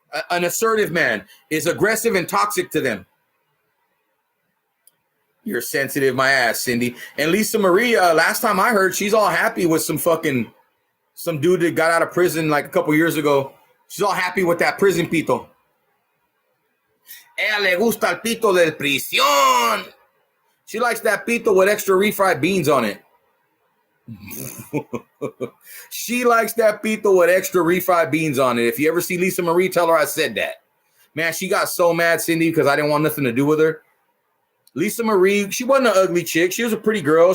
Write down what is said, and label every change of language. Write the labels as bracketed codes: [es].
[en] An assertive man is aggressive and toxic to them. You're sensitive, my ass, Cindy. And Lisa Maria, last time I heard, she's all happy with some dude that got out of prison like a couple years ago. She's all happy with that prison pito. [es] Ella le gusta el pito del prisión. [en] She likes that pito with extra refried beans on it. She likes that pito with extra refried beans on it. If you ever see Lisa Marie, tell her I said that. Man, she got so mad, Cindy, because I didn't want nothing to do with her. Lisa Marie, she wasn't an ugly chick. She was a pretty girl.